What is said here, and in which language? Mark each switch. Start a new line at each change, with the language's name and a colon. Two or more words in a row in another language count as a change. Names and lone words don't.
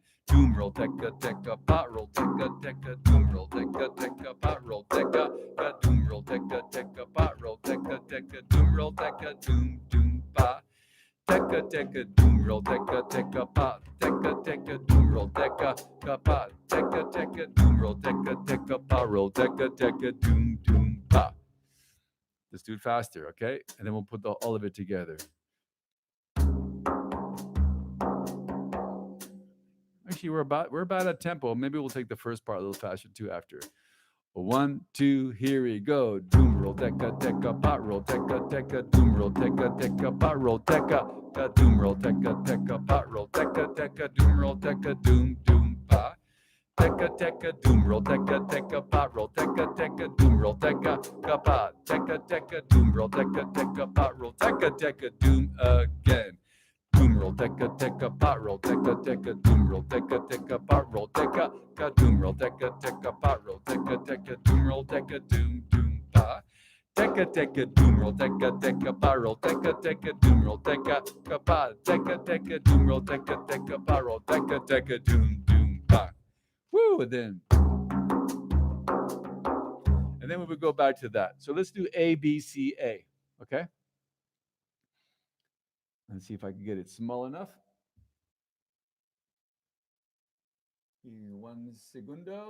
English: Doom roll, teka teka pot roll, teka teka doom roll, teka teka pot roll, teka ka doom roll, teka teka pot roll, teka teka doom roll, teka doom pa. Teka teka doom roll, teka teka pa, teka teka doom roll, teka pa, teka teka doom roll, teka pa roll, teka teka doom doom pa. Let's do it faster, okay? And then we'll put all of it together. Actually, we're about at tempo. Maybe we'll take the first part a little faster too after. 1, 2, here we go. Doom roll, teka teka pot roll, teka teka doom roll, teka teka pot roll, teka doom roll, teka teka pot roll, teka teka doom roll, teka doom doom pa. Teka teka doom roll, teka teka pot roll, teka teka doom roll, teka pa, teka teka doom roll, teka teka pot roll, teka teka doom again. Doom roll, teka teka pot roll, teka teka doom roll, teka teka pot roll, teka doom roll, teka teka pot roll, teka teka doom roll, teka doom doom pa. Teka teka doom roll, teka teka pot roll, teka teka doom roll, teka pa, teka teka doom roll, teka teka pot roll, teka teka doom doom pa. Woo! And then we would go back to that. So let's do A, B, C, A. Okay? Let's see if I can get it small enough.
Spanish: 1 segundo.